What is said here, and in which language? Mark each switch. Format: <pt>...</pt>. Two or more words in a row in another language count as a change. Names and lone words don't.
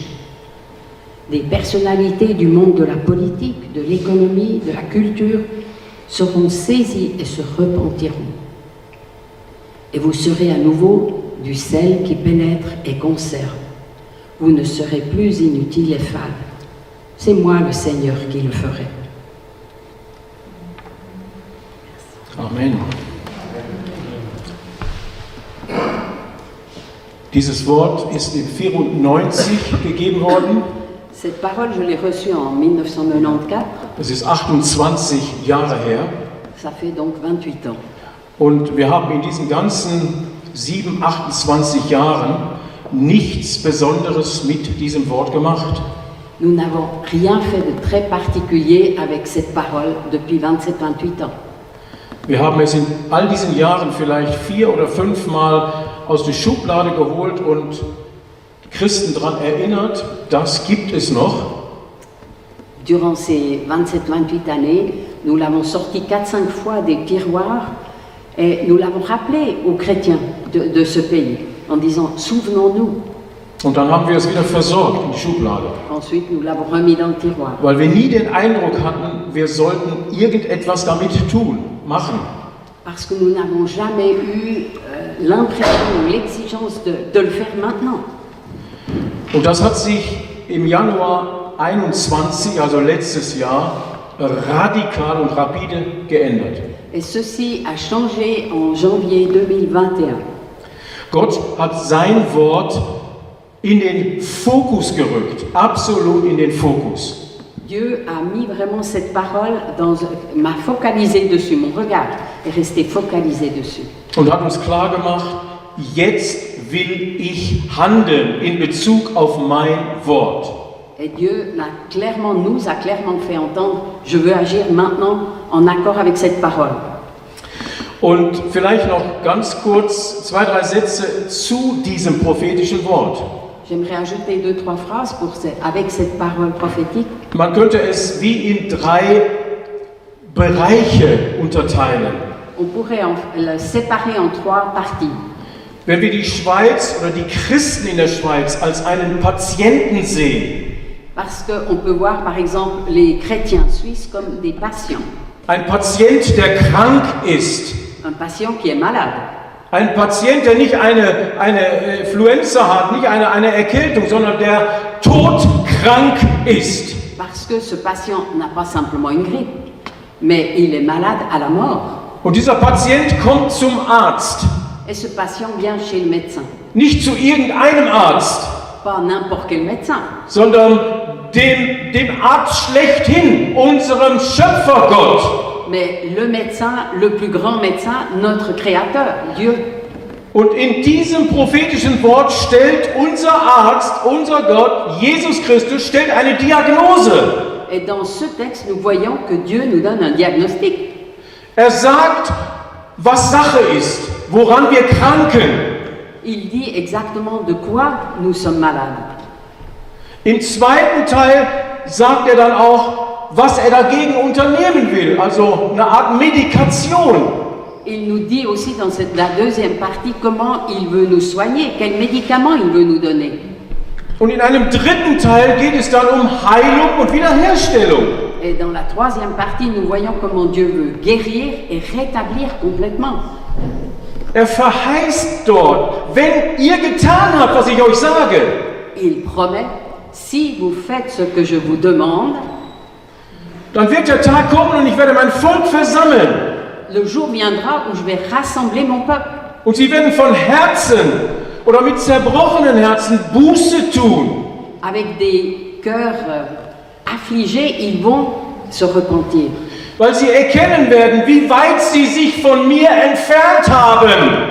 <fr>Des personnalités du monde de la politique, de l'économie, de la culture seront saisies et se repentiront. Et vous serez à nouveau du sel qui pénètre et conserve. Vous ne serez plus inutiles et fades. C'est moi le Seigneur qui le ferai. Amen.</fr> <de>Dieses Wort ist in 94 gegeben worden.</de> <fr>Cette parole, je l'ai reçue en 1994.</fr> <de>Das ist 28 Jahre her.</de> <fr>Ça fait donc 28 ans.</fr> <de>Und wir haben in diesen ganzen 28 Jahren nichts Besonderes mit diesem Wort gemacht.</de> <fr>Nous n'avons rien fait de très particulier avec cette parole depuis 27-28 ans.</fr> <de>Wir haben es in all diesen Jahren vielleicht 4 oder 5 Mal aus der Schublade geholt und Christen daran erinnert, das gibt es noch.</de> <fr>Durant ces 27-28 années, nous l'avons sorti 4-5 fois des tiroirs et nous l'avons rappelé aux chrétiens de ce pays en disant « Souvenons-nous ».</fr> <de>Und dann haben wir es wieder versorgt in die Schublade.</de> <fr>Ensuite, nous l'avons remis dans le tiroir.</fr> <de>Weil wir nie den Eindruck hatten, wir sollten irgendetwas damit tun, machen.</de> <fr>Parce que nous n'avons jamais eu l'impression ou l'exigence de le faire maintenant.</fr> <de>Und das hat sich im Januar 21, also letztes Jahr, radikal und rapide geändert.</de> <fr>Et ceci a changé en janvier 2021.</fr> <de>Gott hat sein Wort in den Fokus gerückt, absolut in den Fokus.</de> <fr>Dieu a mis vraiment cette parole, m'a focalisé dessus, mon regard est resté focalisé dessus.</fr> <de>Und hat uns klar gemacht, jetzt will ich handeln in Bezug auf mein Wort.</de> <fr>Et Dieu nous a clairement fait entendre, je veux agir maintenant en accord avec cette parole.</fr> <de>Und vielleicht noch ganz kurz 2, 3 Sätze zu diesem prophetischen Wort.</de> <fr>J'aimerais ajouter 2, 3 phrases avec cette parole prophétique.</fr> <de>Man könnte es wie in 3 Bereiche unterteilen.</de> <fr>On pourrait le séparer en 3 parties.</fr> <de>Wenn wir die Schweiz oder die Christen in der Schweiz als einen Patienten sehen,</de> <fr>Parce qu'on peut voir par exemple les chrétiens suisses comme des patients.</fr> <de>ein Patient, der krank ist,</de> <fr>Un patient qui est malade.</fr> <de>ein Patient, der nicht eine Influenza hat, nicht eine Erkältung, sondern der todkrank ist.</de> <fr>Parce que ce patient n'a pas simplement une grippe, mais il est malade à la mort.</fr> <de>Und dieser Patient kommt zum Arzt,</de> <fr>Et ce patient vient chez le médecin.</fr> <de>nicht zu irgendeinem Arzt,</de> <fr>Pas n'importe quel médecin,</fr> <de>sondern dem Arzt schlechthin, unserem Schöpfergott.</de> <fr>mais le médecin, le plus grand médecin, notre Créateur, Dieu.</fr> <de>Und in diesem prophetischen Wort stellt unser Arzt, unser Gott, Jesus Christus, stellt eine Diagnose.</de> <fr>Et dans ce texte, nous voyons que Dieu nous donne un diagnostic.</fr> <de>Er sagt, was Sache ist, woran wir kranken.</de> <fr>Il dit exactement de quoi nous sommes malades.</fr> <de>Im zweiten Teil sagt er dann auch, was er dagegen unternehmen will, also eine Art Medikation.</de> <fr>Il nous dit aussi dans la deuxième partie comment il veut nous soigner, quels médicaments il veut nous donner.</fr> <de>Und in einem dritten Teil geht es dann um Heilung und Wiederherstellung.</de> <fr>Et dans la troisième partie, nous voyons comment Dieu veut guérir et rétablir complètement.</fr> <de>Er verheißt dort, wenn ihr getan habt, was ich euch sage,</de> <fr>Il promet, si vous faites ce que je vous demande,</fr> <de>dann wird der Tag kommen und ich werde mein Volk versammeln.</de> <fr>le jour viendra où je vais rassembler mon peuple.</fr> <de>Und sie werden von Herzen oder mit zerbrochenen Herzen Buße tun.</de> <fr>Avec des cœurs affligés, ils vont se repentir.</fr> <de>Weil sie erkennen werden, wie weit sie sich von mir entfernt haben.</de>